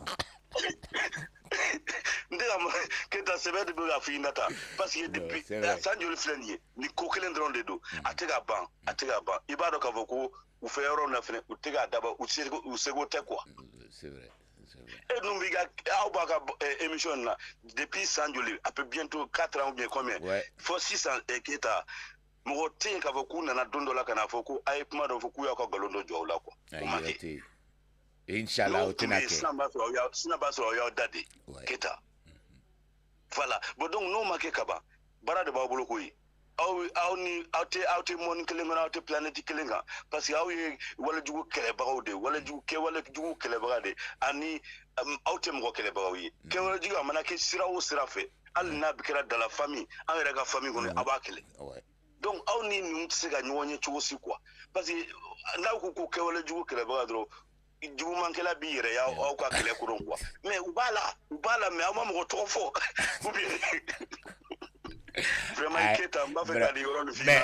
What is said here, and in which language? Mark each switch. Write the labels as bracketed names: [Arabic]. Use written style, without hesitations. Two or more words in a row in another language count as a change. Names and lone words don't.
[Bambara] N tɛ ka Keta sɛbɛ de bɛ ka f'i ɲɛna tan [French] parce que [Bambara] depuis san joli filɛ nin ye ni ko kelen dɔrɔn de don a tɛ ka ban i b'a dɔn k'a fɔ ko u fɛ yɔrɔ na fɛnɛ u tɛ k'a dabɔ u seko tɛ quoi. E dun b'i ka aw b'a ka émission na depuis san joli [French] a peut bientôt 4 ans ou bien combien [Bambara] fo sisan Keta mɔgɔ tɛ yen k'a fɔ k'u nana don dɔ la ka na fɔ ko a ye kuma dɔ fɔ k'u y'aw ka nkalon dɔ jɔ aw la quoi o ma kɛ inshallah o tɛna kɛ sisan b'a sɔrɔ aw y'aw da de Keta [French] voilà bon donc [Bambara] n'o ma kɛ ka ban baara de b'aw bolo koyi aw tɛ mɔni kelen kɔnɔ aw tɛ planète kelen kan [French] parce que [Bambara] aw ye walejugu kɛlɛbagaw de walejugu kɛlɛbaga de ani aw tɛ mɔgɔ kɛlɛbagaw ye kɛwalejugu a mana kɛ sira o sira fɛ hali n'a bɛ kɛra [French] dans la famille [Bambara] an yɛrɛ ka famille kɔnɔ a b'a kɛlɛ donc aw ni ninnu tɛ se ka ɲɔgɔn ye cogo si quoi [French] parce que [Bambara] n'aw ko ko kɛwalejugu kɛlɛbaga dɔrɔn jugumankɛla b'i yɛrɛ y'aw ka kɛlɛ kɔnɔ quoi mais u b'a la mais aw ma mɔgɔ tɔgɔ fɔ [French] ou bien vraiment [Bambara] Keta n b'a fɛ ka nin yɔrɔ nin f'i ma